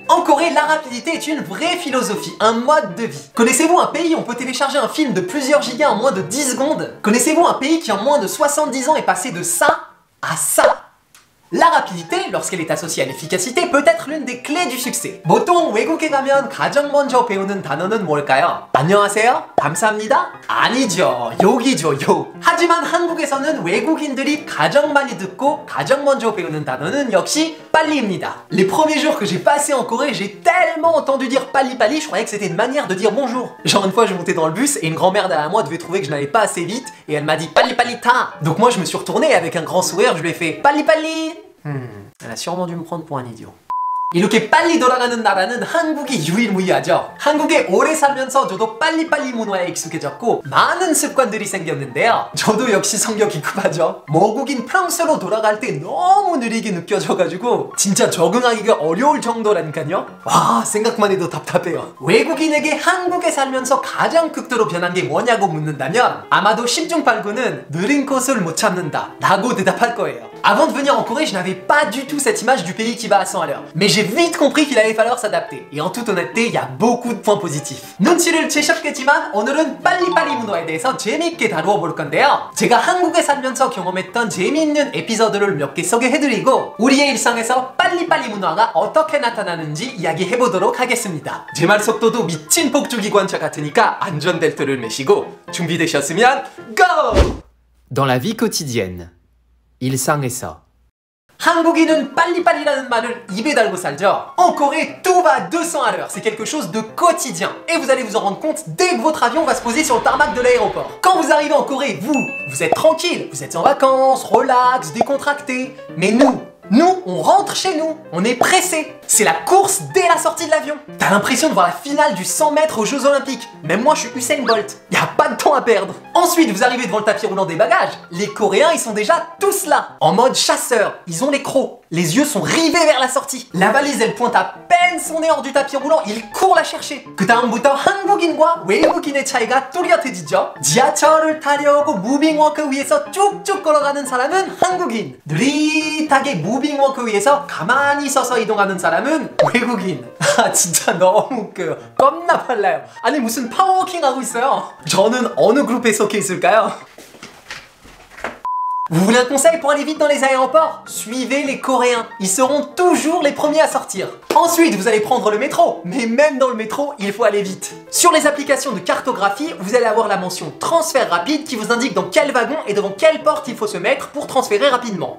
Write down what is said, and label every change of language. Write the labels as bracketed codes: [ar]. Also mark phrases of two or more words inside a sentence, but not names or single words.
[fr] En Corée, la rapidité est une vraie philosophie, un mode de vie. Connaissez-vous un pays où on peut télécharger un film de plusieurs gigas en moins de 10 secondes? Connaissez-vous un pays qui en moins de 70 ans est passé de ça à ça? La rapidité, lorsqu'elle est associée à l'efficacité, peut être l'une des clés du succès. [ko] 보통 외국에 가면 가장 먼저 배우는 단어는 뭘까요? 안녕하세요? 감사합니다? 아니죠. 욕이죠, 욕. 하지만 한국에서는 외국인들이 가장 많이 듣고 가장 먼저 배우는 단어는 역시 빨리입니다. [fr] Les premiers jours que j'ai passé en Corée, j'ai tellement entendu dire palli-palli, je croyais que c'était une manière de dire bonjour. Genre une fois, je montais dans le bus et une grand-mère derrière moi devait trouver que je n'allais pas assez vite et elle m'a dit palli-palli-ta. Donc moi, je me suis retourné et avec un grand sourire, je lui ai fait palli-palli. Elle a sûrement dû me prendre pour un idiot. [ko] 이렇게 빨리 돌아가는 나라는 한국이 유일무이하죠. 한국에 오래 살면서 저도 빨리빨리 문화에 익숙해졌고 많은 습관들이 생겼는데요. 저도 역시 성격이 급하죠. 모국인 프랑스로 돌아갈 때 너무 느리게 느껴져가지고 진짜 적응하기가 어려울 정도라니까요. 와, 생각만 해도 답답해요. 외국인에게 한국에 살면서 가장 극도로 변한 게 뭐냐고 묻는다면 아마도 심중팔구는 느린 것을 못 참는다 라고 대답할 거예요. [fr] Avant de venir en Corée, je n'avais pas du tout cette image du pays qui va à 100 à l'heure. Mais j'ai vite compris qu'il allait falloir s'adapter. Et en toute honnêteté, il y a beaucoup de points positifs. [ko] 눈치를 채셨겠지만 오늘은 빨리빨리 문화에 대해서 재미있게 다루어 볼 건데요. 제가 한국에 살면서 경험했던 재미있는 에피소드를 몇 개 소개해드리고 우리의 일상에서 빨리빨리 문화가 어떻게 나타나는지 이야기해보도록 하겠습니다. 제 말 속도도 미친 폭주기관차 같으니까 안전벨트를 매시고 준비되셨으면 GO! [fr] Dans la vie quotidienne, [ko] 일상에서 한국인은 빨리빨리라는 말을 입에 달고 살죠. [fr] En Corée, tout va à 200 à l'heure. C'est quelque chose de quotidien. Et vous allez vous en rendre compte dès que votre avion va se poser sur le tarmac de l'aéroport. Quand vous arrivez en Corée, vous êtes tranquille. Vous êtes en vacances, relax, décontracté. Mais nous, on rentre chez nous, on est pressé. C'est la course dès la sortie de l'avion. T'as l'impression de voir la finale du 100 mètres aux Jeux Olympiques. Même moi, je suis Usain Bolt. Y a pas de temps à perdre. Ensuite, vous arrivez devant le tapis roulant des bagages. Les Coréens, ils sont déjà tous là. En mode chasseur. Ils ont les crocs. Les yeux sont rivés vers la sortie. La valise, elle pointe à peine son nez hors du tapis roulant. Ils courent la chercher. [ko] 그 다음부터 한국인과 외국인의 차이가 뚜렷해지죠. 지하철을 타려고 무빙워크 위에서 쭉쭉 걸어가는 사람은 한국인. 느릿하게 무빙워크 위에서 가만히 서서 이동하는 사람은 외국인. 아, 진짜 너무 웃겨요. 겁나 빨라요. 아니 무슨 파워워킹 하고 있어요. 저는 어느 그룹에 속해 있을까요? [fr] Vous voulez un conseil pour aller vite dans les aéroports? Suivez les Coréens. Ils seront toujours les premiers à sortir. Ensuite, vous allez prendre le métro. Mais même dans le métro, il faut aller vite. Sur les applications de cartographie, vous allez avoir la mention transfert rapide qui vous indique dans quel wagon et devant quelle porte il faut se mettre pour transférer rapidement.